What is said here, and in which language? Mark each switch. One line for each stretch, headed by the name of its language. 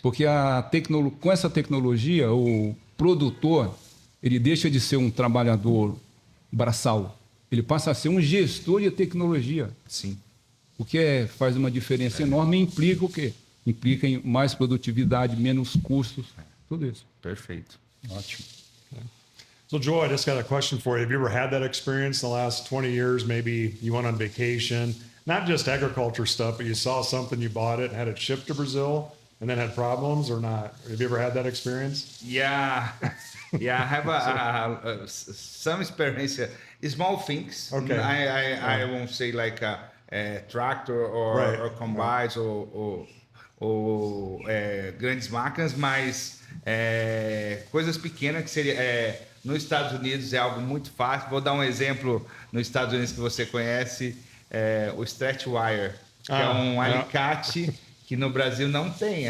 Portuguese: Porque com essa tecnologia, o produtor, ele deixa de ser um trabalhador braçal. Ele passa a ser um gestor de tecnologia. Sim. O que faz uma diferença enorme e implica o quê? Implica em mais produtividade, menos custos, tudo isso. Perfeito. Ótimo.
English: So, Joe, I just got a question for you. Have you ever had that experience in the last 20 years? Maybe you went on vacation, not just agriculture stuff, but you saw something, you bought it, had it shipped to Brazil, and then had problems or not? Have you ever had that experience? Yeah, I have some experience. Small things. Okay. I won't say like a tractor or combines or
Portuguese: grandes máquinas, mas coisas pequenas que seria nos Estados Unidos é algo muito fácil. Vou dar um exemplo nos Estados Unidos que você conhece, o stretch wire, que é um alicate que no Brasil não tem.